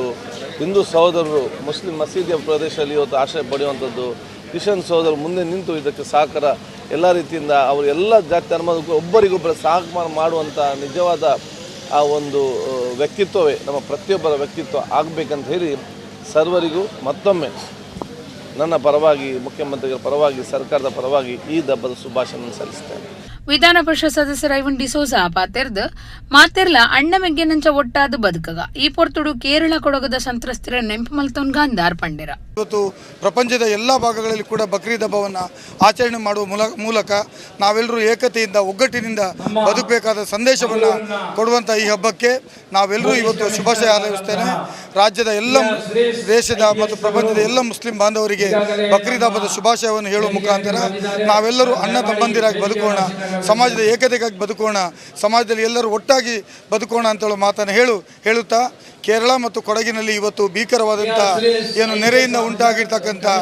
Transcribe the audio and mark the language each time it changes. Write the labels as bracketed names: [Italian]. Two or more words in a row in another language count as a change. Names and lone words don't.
[Kannada] ಹಿಂದೂ ಸಹೋದರರು ಮುಸ್ಲಿಂ ಮಸೀದಿಯ ಪ್ರದೇಶದಲ್ಲಿ ಇವತ್ತು ಆಶ್ರಯ ಪಡೆಯುವಂಥದ್ದು, ಕ್ರಿಶ್ಚಿಯನ್ ಸಹೋದರರು ಮುಂದೆ ನಿಂತು ಇದಕ್ಕೆ ಸಹಕಾರ ಎಲ್ಲ ರೀತಿಯಿಂದ ಅವರು ಎಲ್ಲ ಜಾತಿ ಧರ್ಮದಕ್ಕೂ ಒಬ್ಬರಿಗೊಬ್ಬರ ಸಹಕಾರ ಮಾಡುವಂಥ ನಿಜವಾದ ಆ ಒಂದು ವ್ಯಕ್ತಿತ್ವವೇ ನಮ್ಮ ಪ್ರತಿಯೊಬ್ಬರ ವ್ಯಕ್ತಿತ್ವ ಆಗಬೇಕಂತ ಹೇಳಿ ಸರ್ವರಿಗೂ ಮತ್ತೊಮ್ಮೆ ನನ್ನ ಪರವಾಗಿ, ಮುಖ್ಯಮಂತ್ರಿಗಳ ಪರವಾಗಿ, ಸರ್ಕಾರದ ಪರವಾಗಿ ಈ ಹಬ್ಬದ ಶುಭಾಶಯ ಸಲ್ಲಿಸ್ತೇನೆ. [Tulu] ವಿಧಾನ ಪರಿಷತ್ ಸದಸ್ಯ ರೈವನ್ ಡಿಸೋಜ ಪಾತೆರ್ದ್ ಮಾತೆರ್ಲ ಅಣ್ಣ ಮೆಗ್ಗೆನಂಚ ಒಟ್ಟಾದ ಬದುಕಗ ಈ ಪೊರ್ತುಡು ಕೇರಳ ಕೊಡಗದ ಸಂತ್ರಸ್ತರ ನೆಂಪು ಮಲ್ತೊನ್ಗ ಅಂದಾರ್ ಪಂಡಿರ. [Kannada] ಇವತ್ತು ಪ್ರಪಂಚದ ಎಲ್ಲ ಭಾಗಗಳಲ್ಲಿ ಕೂಡ ಬಕ್ರೀದ್ ಹಬ್ಬವನ್ನು ಆಚರಣೆ ಮಾಡುವ ಮೂಲಕ ನಾವೆಲ್ಲರೂ ಏಕತೆಯಿಂದ ಒಗ್ಗಟ್ಟಿನಿಂದ ಬದುಕಬೇಕಾದ ಸಂದೇಶವನ್ನು ಕೊಡುವಂಥ ಈ ಹಬ್ಬಕ್ಕೆ ನಾವೆಲ್ಲರೂ ಇವತ್ತು ಶುಭಾಶಯ ಹಾರೈಸ್ತೇನೆ. ರಾಜ್ಯದ ಎಲ್ಲ ದೇಶದ ಮತ್ತು ಪ್ರಪಂಚದ ಎಲ್ಲ ಮುಸ್ಲಿಂ ಬಾಂಧವರಿಗೆ ಬಕ್ರೀದ್ ಹಬ್ಬದ ಶುಭಾಶಯವನ್ನು ಹೇಳುವ ಮುಖಾಂತರ ನಾವೆಲ್ಲರೂ ಅಣ್ಣ ತಮ್ಮಂದಿರಾಗಿ ಬದುಕೋಣ, ಸಮಾಜದ ಏಕತೆಗಾಗಿ ಬದುಕೋಣ, ಸಮಾಜದಲ್ಲಿ ಎಲ್ಲರೂ ಒಟ್ಟಾಗಿ ಬದುಕೋಣ ಅಂತೇಳೋ ಮಾತನ್ನು ಹೇಳುತ್ತಾ ಕೇರಳ ಮತ್ತು ಕೊಡಗಿನಲ್ಲಿ ಇವತ್ತು ಭೀಕರವಾದಂಥ ಏನು ನೆರೆಯಿಂದ ಉಂಟಾಗಿರ್ತಕ್ಕಂಥ